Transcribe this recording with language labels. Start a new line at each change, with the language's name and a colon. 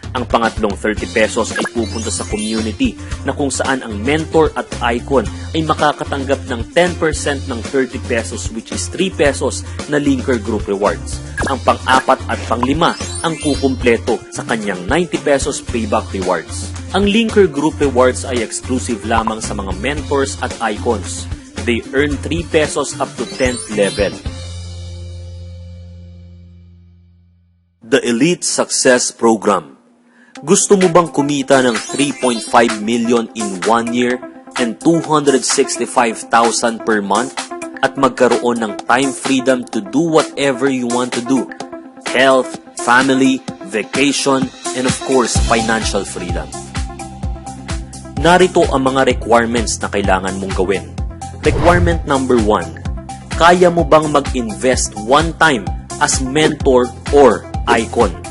Filipino: Ang pangatlong 30 pesos ay pupunta sa community na kung saan ang mentor at icon ay makakatanggap ng 10% ng 30 pesos
English: which is 3 pesos
Filipino: na linker group rewards. Ang pang-apat at pang-lima ang kukumpleto sa kanyang 90 pesos payback rewards. Ang linker group rewards ay exclusive lamang sa mga mentors at icons.
English: They earn 3 pesos up to 10th level. The Elite Success Program.
Filipino: Gusto mo bang kumita ng
English: 3.5 million in 1 year and 265,000 per month
Filipino: at magkaroon ng
English: time freedom to do whatever you want to do? Health, family, vacation, and of course, financial freedom.
Filipino: Narito ang mga requirements na kailangan mong gawin.
English: Requirement number 1.
Filipino: Kaya mo bang mag-invest
English: one time as mentor or icon?